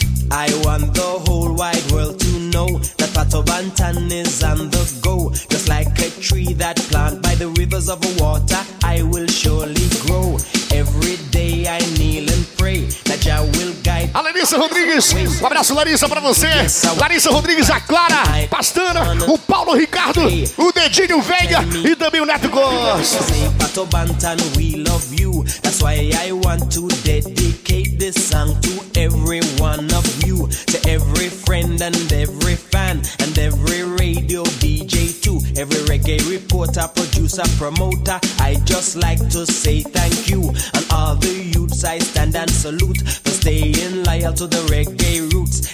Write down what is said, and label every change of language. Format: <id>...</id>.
<en>I want the whole wide world to know that Pato Bantan is on the go, just like a tree that plant by the rivers of water. I will surely grow. Every day I kneel and pray that Jah will guide.</en> <pt>A Larissa Rodrigues, um abraço Larissa pra você. Larissa Rodrigues, a Clara Pastana, o Paulo Ricardo, o Dedinho Veiga e também o Neto Gosto.</pt> <en>We love you, that's why I want to dedicate this song to every one of you, to every friend and every fan and every radio DJ too, every reggae reporter, producer, promoter. I just like to say thank you and all the youths I stand and salute for staying loyal to the reggae roots.</en>